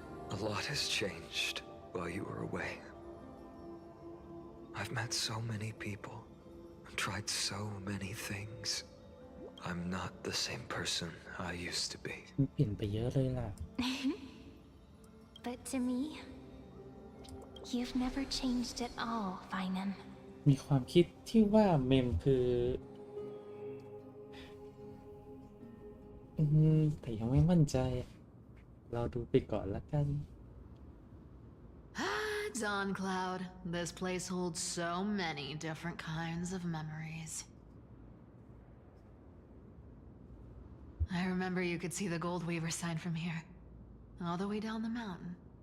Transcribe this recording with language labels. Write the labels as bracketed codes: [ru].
[en] A lot has changed while you were away. I've met so many people, tried so many things. I'm not the same person I used to be. [th] เปลี่ยนไปเยอะเลยล่ะ [en] But to me, you've never changed at all, Finan. [th] มีความคิดที่ว่าเมมคือแต่ยังไม่มั่นใจเราดูไปก่อนละกัน [en] Dawn Cloud, this place holds so many different kinds of memories. I remember you could see the Gold Weaver sign from here, all the way down the mountain.